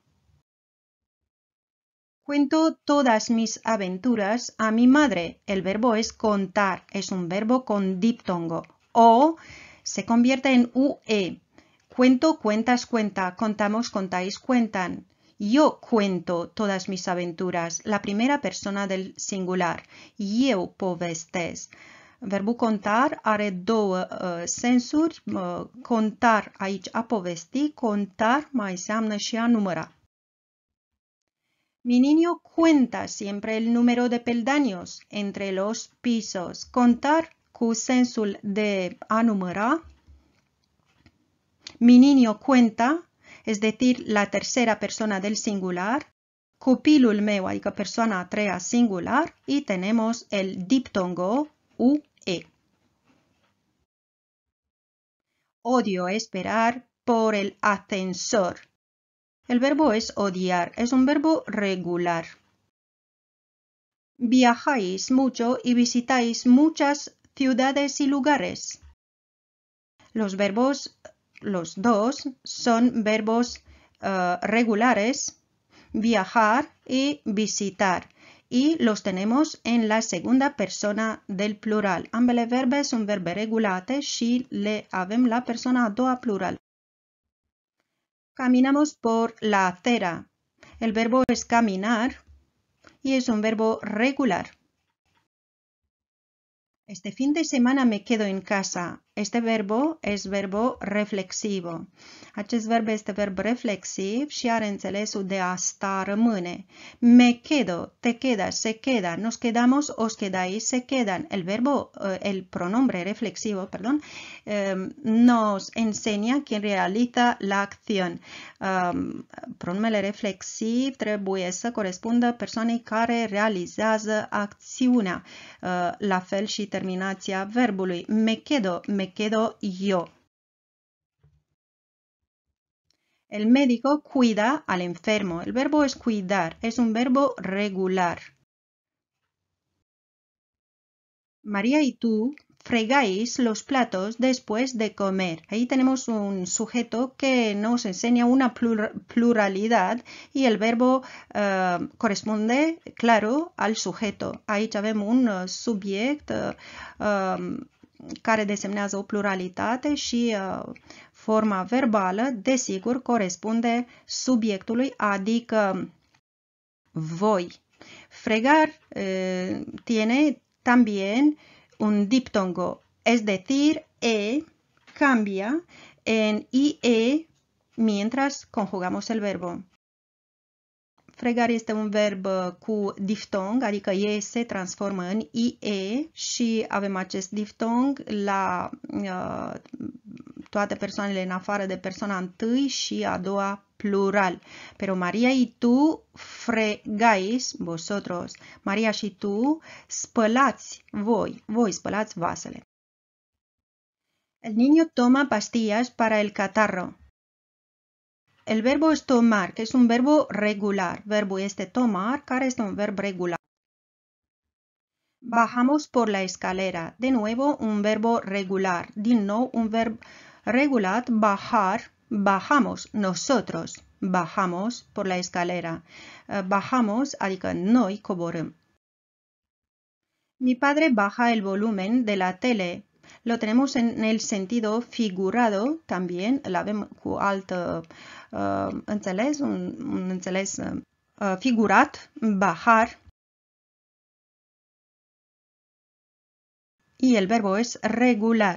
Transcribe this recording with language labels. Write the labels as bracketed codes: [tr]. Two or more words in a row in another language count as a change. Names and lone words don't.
[es] Cuento todas mis aventuras a mi madre. El verbo es contar, es un verbo con diptongo, o se convierte en UE. Cuento, cuentas, cuenta, contamos, contáis, cuentan. Yo cuento todas mis aventuras, la primera persona del singular. [ro] Eu povestesc. Verbul contar are două sensuri. Contar aici a povesti, contar mai înseamnă și a număra. [es] Mi niño cuenta siempre el número de peldaños entre los pisos. [ro] Contar cu sensul de a număra. [es] Mi niño cuenta, es decir, la tercera persona del singular. [ro] Copilul meu, adică persoana a treia singular. [es] Y tenemos el diptongo UE. Odio esperar por el ascensor. El verbo es odiar, es un verbo regular. Viajáis mucho y visitáis muchas ciudades y lugares. Los verbos, los dos, son verbos regulares, viajar y visitar. Y los tenemos en la segunda persona del plural. [ro] Ambele verbe sunt verbe regulate și le avem la persoana a doua plural. [es] Caminamos por la acera. El verbo es caminar y es un verbo regular. Este fin de semana me quedo en casa. Este verbo es verbo reflexivo. [ro] Acest verb este verb reflexiv și are înțelesul de a sta, rămâne. [es] Me quedo, te quedas, se queda, nos quedamos, os quedáis, se quedan. El pronombre reflexivo, nos enseña quién realiza la acción. [ro] Pronumele reflexiv trebuie să corespundă persoanei care realizează acțiunea. La fel și terminația verbului. [es] Me quedo yo. El médico cuida al enfermo. El verbo es cuidar. Es un verbo regular. María y tú fregáis los platos después de comer. Ahí tenemos un sujeto que nos enseña una pluralidad y el verbo corresponde, claro, al sujeto. [ro] Aici avem un subiect care desemnează o pluralitate și forma verbală, desigur, corespunde subiectului, adică voi. [es] Fregar tiene también un diptongo, es decir, e cambia en ie mientras conjugamos el verbo. [ro] Fregar este un verb cu diftong, adică e se transformă în ie și avem acest diftong la toate persoanele în afară de persoana întâi și a doua plural. [es] Pero María y tú fregáis, vosotros. [ro] María și tu spălați, voi spălați vasele. [es] El niño toma pastillas para el catarro. El verbo es tomar, que es un verbo regular. [ro] Verbul este tomar, care este un verb regular. [es] Bajamos por la escalera. De nuevo, un verbo regular. [ro] Din nou, un verb regulat, bajar. [es] Bajamos, nosotros bajamos por la escalera. Bajamos, [ro] adică noi coborâm. [es] Mi padre baja el volumen de la tele. Lo tenemos en el sentido figurado también, [ro] îl avem cu alt înțeles, un înțeles figurat, bajar. [es] Y el verbo es regular.